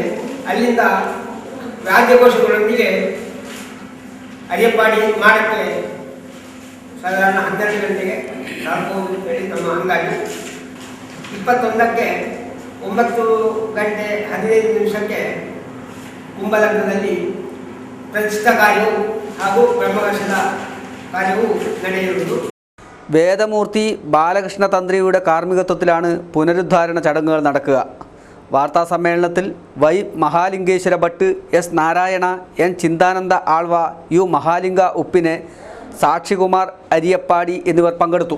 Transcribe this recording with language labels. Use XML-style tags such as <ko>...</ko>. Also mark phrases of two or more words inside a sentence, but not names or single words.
<kn>ಅಲ್ಲಿಂದ ವಾದ್ಯಘೋಷಗಳೊಂದಿಗೆ ಅರಿಯಪ್ಪಾಡಿ ಮಾಡಕ್ಕೆ ಸಾಧಾರಣ 12 ಗಂಟೆಗೆ ಸಾಕಬಹುದು ಹೇಳಿ ನಮ್ಮ ಹಂಗಾಗಿ 21ಕ್ಕೆ 9 ಗಂಟೆ 15 ನಿಮಿಷಕ್ಕೆ ಕುಂಭಲಗ್ನದಲ್ಲಿ ಪ್ರತಿಷ್ಠಾ ಕಾರ್ಯವು ಹಾಗೂ ಬ್ರಹ್ಮಕಲಶದ കാര്യവും ನಡೆಯುವುದು.</kn> <ml>വേദമൂർത്തി ബാലകൃഷ്ണ തന്ത്രിയുടെ കാർമ്മികത്വത്തിലാണ് പുനരുദ്ധാരണ ചടങ്ങുകൾ നടക്കുക. വാർത്താ സമ്മേളനത്തിൽ വൈ മഹാലിംഗേശ്വര ഭട്ട്, എസ് നാരായണ, എൻ ചിന്താനന്ദ ആൾവ, യു മഹാലിംഗ ഉപ്പിനെ, സാക്ഷികുമാർ അരിയപ്പാടി എന്നിവർ പങ്കെടുത്തു.</ml>